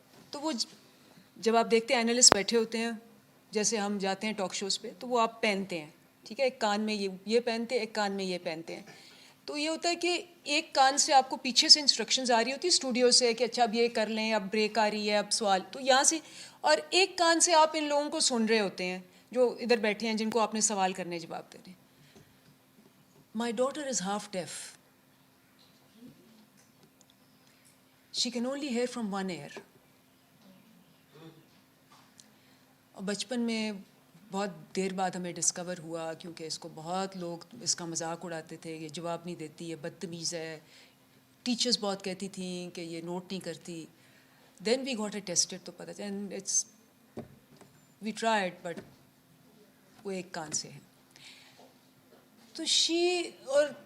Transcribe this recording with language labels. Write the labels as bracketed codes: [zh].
[ur] تو وہ جب آپ دیکھتے ہیں اینالسٹ بیٹھے ہوتے ہیں جیسے ہم جاتے ہیں ٹاک شوز پہ, تو وہ آپ پہنتے ہیں, ٹھیک ہے, ایک کان میں یہ پہنتے ہیں, ایک کان میں یہ پہنتے ہیں. تو یہ ہوتا ہے کہ ایک کان سے آپ کو پیچھے سے انسٹرکشنز آ رہی ہوتی ہے اسٹوڈیو سے کہ اچھا اب یہ کر لیں, اب بریک آ رہی ہے, اب سوال, تو یہاں سے, اور ایک کان سے آپ ان لوگوں کو سن رہے ہوتے ہیں جو ادھر بیٹھے ہیں جن کو آپ نے سوال کرنے جواب دینے. [en] My daughter is half deaf. She can only hear from one ear. [ur] اور بچپن میں بہت دیر بعد ہمیں ڈسکور ہوا, کیونکہ اس کو بہت لوگ اس کا مذاق اڑاتے تھے, یہ جواب نہیں دیتی, یہ بدتمیز ہے. ٹیچرز بہت کہتی تھیں کہ یہ نوٹ نہیں کرتی. [en] then we got a tested, [ur] تو پتہ and it's we tried, but وہ ایک کان سے ہے. تو اور